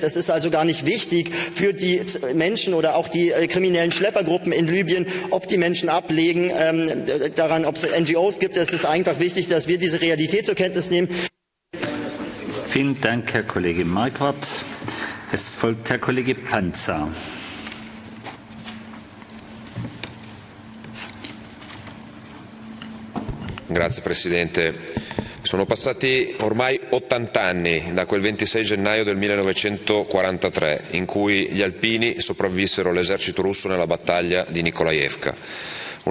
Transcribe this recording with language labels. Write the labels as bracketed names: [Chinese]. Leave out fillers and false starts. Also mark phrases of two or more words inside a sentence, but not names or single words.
[German] Es ist also gar nicht wichtig für die Menschen oder auch die kriminellen Schleppergruppen in Libyen, ob die Menschen ablegen, daran, ob es NGOs gibt. Es ist einfach wichtig, dass wir diese Realität zur Kenntnis nehmen. Vielen Dank, Herr Kollege Marquardt. Es folgt Herr Kollege Panza. [Italian] Grazie Presidente. Sono passati ormai 80 anni da quel 26 gennaio del 1943 in cui gli alpini sopravvissero all'esercito russo nella battaglia di Nikolaevka.